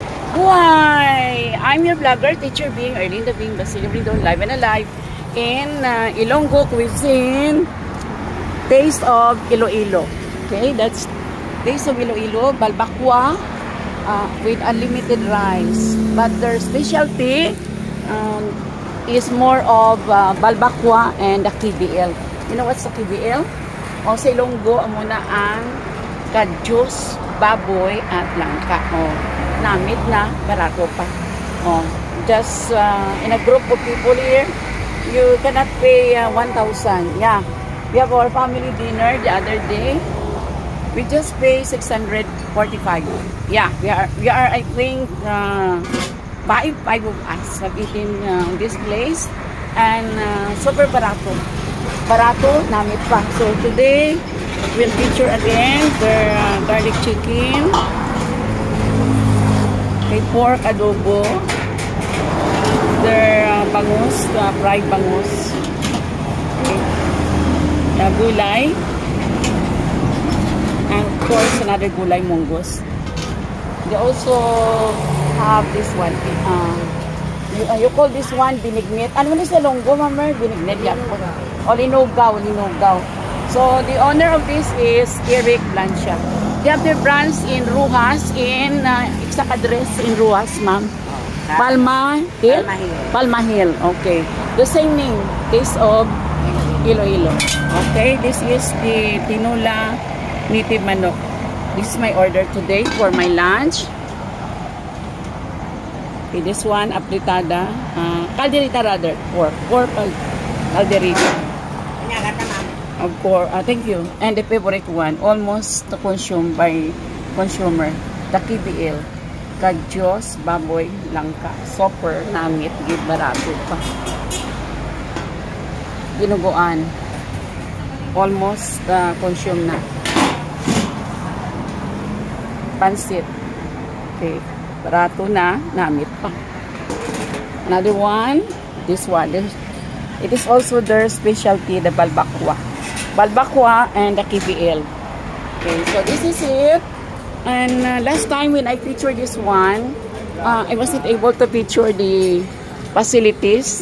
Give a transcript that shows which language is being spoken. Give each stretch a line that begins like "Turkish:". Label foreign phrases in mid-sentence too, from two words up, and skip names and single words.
English: Why? I'm your vlogger, teacher Bing, Erlinda Bing, Basilio Brindon, live and alive in Ilonggo cuisine, Taste of Iloilo. Okay, that's Taste of Iloilo, balbakwa with unlimited rice. But their specialty is more of balbakwa and the KBL. You know what's the KBL?
Hiligaynon: O sa Ilonggo, muna ang kadyos, baboy at langka. Namit na, barato pa.
English: Just in a group of people here, you cannot pay 1,000. Yeah, we have our family dinner the other day. We just pay 645. Yeah, we are I think five of us have eaten this place, and super barato.
Hiligaynon: Barato, namit pa.
English: So today we'll feature again their garlic chicken. May pork adobo, their bangus, fried bangus, okay. Gulay, and of course another gulay munggos. They also have this one, you call this one binignit.
Hiligaynon: Ano na sa Ilonggo, mama? Binignit yan. O linugaw.
English: So the owner of this is Eric Blancia. They have their branch in Ruhas, in exact address in Ruhas, ma'am. Palma Hill? Palma Hill, okay. The same name, Taste of Iloilo. Okay, this is the Tinola Native Manok. This is my order today for my lunch. Okay, this one, apritada. Calderita rather, pork calderita. Of course, thank you. And the favorite one, almost consumed by consumer, the KBL,
Hiligaynon: kadyos, baboy, langka,
English: super, namit, give
Hiligaynon: barato pa.
English: Ginuguan, almost consumed na.
Hiligaynon: Pansit, okay, barato na, namit pa.
English: Another one, this one, it is also their specialty, the balbakwa. Balbakwa and the KBL. Okay, so this is it. And last time when I featured this one, I wasn't able to feature the facilities.